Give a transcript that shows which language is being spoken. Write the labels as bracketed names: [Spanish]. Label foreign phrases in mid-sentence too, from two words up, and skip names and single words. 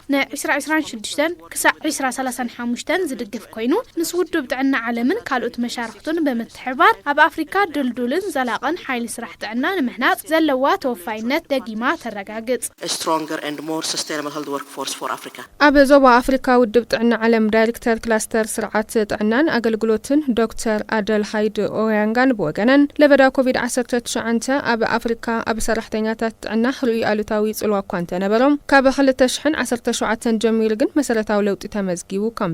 [Tigrinya] ን2026 ክሳዕ 2035 ዝድግፍ ኮይኑ ምስ ውድብ ጥዕና ዓለምን ካልኦት መሻርክቱን ብምትሕባር ኣብ ኣፍሪካ ድልዱልን ዘላቕን ሓይሊ ስራሕ ጥዕና ንምሕናጽ ዘለዋ ተወፋይነት ደጊማ ተረጋግጽ [English] stronger and more sustainable health workforce for Africa [Tigrinya] ኣብ ዞባ ኣፍሪካ ውድብ ጥዕና ዓለም ዳይሬክተር ክላስተር ስርዓት ጥዕናን አገልግሎትን ዶክተር አደልሃይድ ኦያንጋን በወገነን ለበዳ ኮቪድ-19 ኣብ አፍሪካ ኣብ ሰራሕተኛታት ጥዕና ርኡይ አሉታዊ ጽልዋ እኳ እንተነበሮም ካብ 2017 ጀሚሩ ግን መሰረታዊ ለውጢ ተመዝጊቡ ከም